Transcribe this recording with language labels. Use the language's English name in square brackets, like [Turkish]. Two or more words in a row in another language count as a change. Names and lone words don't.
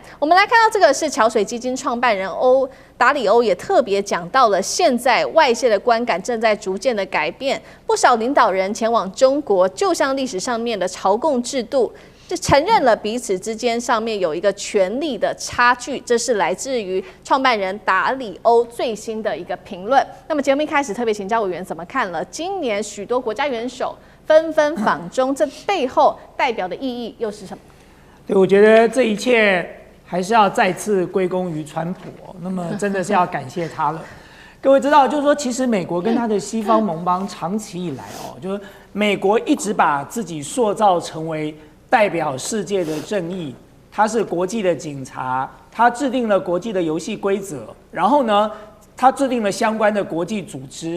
[Chinese] 我們來看到這個是橋水基金創辦人達里歐也特別講到了，現在外界的觀感正在逐漸的改變，不少領導人前往中國，就像歷史上面的朝貢制度，就承認了彼此之間上面有一個權力的差距，這是來自於創辦人達里歐最新的一個評論。那麼節目一開始特別請教委員怎麼看了今年許多國家元首紛紛訪中，這背後代表的意義又是什麼？對，我覺得這一切還是要再次歸功於川普哦，那麼真的是要感謝他了。各位知道，就是說，其實美國跟他的西方盟邦長期以來哦，就是美國一直把自己塑造成為代表世界的正義，他是國際的警察，他制定了國際的遊戲規則，然後呢，他制定了相關的國際組織。